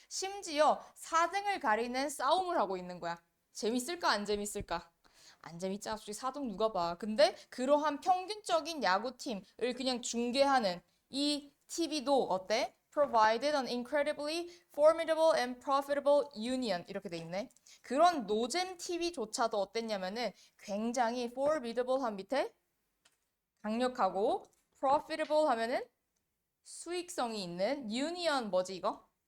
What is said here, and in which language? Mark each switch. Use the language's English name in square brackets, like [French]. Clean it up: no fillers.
[Korean] 심지어 4등을 가리는 싸움을 하고 있는 거야. 재밌을까? 안 재밌을까? 안 재밌잖아. 솔직히 4등 누가 봐. 근데 그러한 평균적인 야구팀을 그냥 중계하는 이 TV도 어때? [English] Provided an incredibly formidable and profitable union. [Korean] 이렇게 돼 있네. 그런 노잼 TV조차도 어땠냐면은 굉장히 formidable한 밑에 강력하고 profitable 하면은 수익성이 있는 union 뭐지 이거?